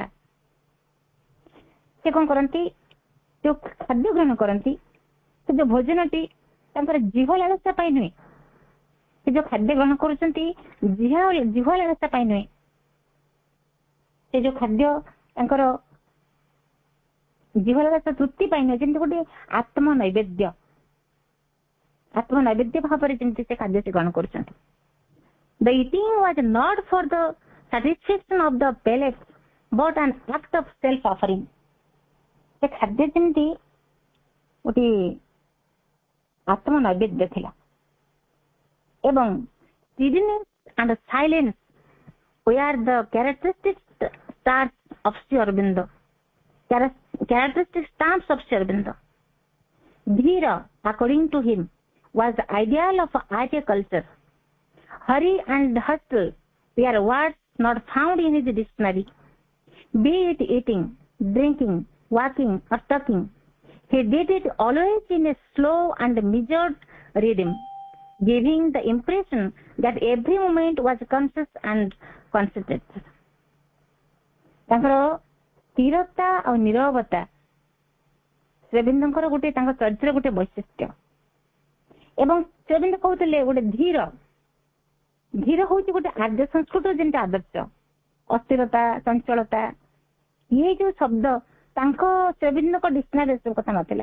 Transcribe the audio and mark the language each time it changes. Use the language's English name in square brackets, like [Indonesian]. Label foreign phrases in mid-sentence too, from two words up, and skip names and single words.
[Odia] ସେ କଣ କରନ୍ତି ଯୋଉ ଖାଦ୍ୟ ଗ୍ରହଣ କରନ୍ତି ସେ ଯୋଉ ଭୋଜନଟି ତାଙ୍କର ଜିହ୍ୱା ଲାଳସା ପାଇଁ ନୁହେଁ, ସେ ଯୋଉ ଖାଦ୍ୟ ଗ୍ରହଣ କରୁଛନ୍ତି ଜିହ୍ୱା ଲାଳସା ପାଇଁ ନୁହେଁ, ସେ ଯୋଉ ଖାଦ୍ୟ ତାଙ୍କର ଜିହ୍ୱା ଲାଳସା ତୃପ୍ତି ପାଇଁ ନୁହେଁ, ଯେମିତି ଗୋଟେ ଆତ୍ମ ନୈବେଦ୍ୟ ଭାବରେ ଯେମିତି ସେ ଖାଦ୍ୟ ସେ ଗ୍ରହଣ କରୁଛନ୍ତି। [English] The eating was not for the satisfaction of the palate but an act of self offering। [Odia] ସେ ଖାଦ୍ୟ ଯେମିତି ଗୋଟେ ଆତ୍ମ ନୈବେଦ୍ୟ ଥିଲା। [English] ଏବଂ stillness and silence were the characteristic stars of Sri Aurobindo, characteristic stamps of Sri Aurobindo. Dhira, according to him, was the ideal of Arya culture. Hurry and hustle were words not found in his dictionary. Be it eating, drinking, walking, or talking, he did it always in a slow and measured rhythm, giving the impression that every moment was conscious and concentrated. [Odia] ତାଙ୍କର ସ୍ଥିରତା ଆଉ ନିରବତା ଶ୍ରୀଅରବିନ୍ଦଙ୍କର ଗୋଟେ ତାଙ୍କ ଚରିତ୍ର ଗୋଟେ ବୈଶିଷ୍ଟ୍ୟ। ଏବଂ ଶ୍ରୀଅରବିନ୍ଦ କହୁଥିଲେ ଗୋଟେ ଧୀର ହଉଛି ଗୋଟେ ଆଦ୍ୟ ସଂସ୍କୃତର ଯେମିତି ଆଦର୍ଶ, ଅସ୍ଥିରତା, ଚଞ୍ଚଳତା, ଇଏ ଯୋଉ ଶବ୍ଦ ତାଙ୍କ ଶ୍ରୀଅରବିନ୍ଦଙ୍କ ଡିକ୍ସନାରୀ ଏସବୁ କଥା ନଥିଲା।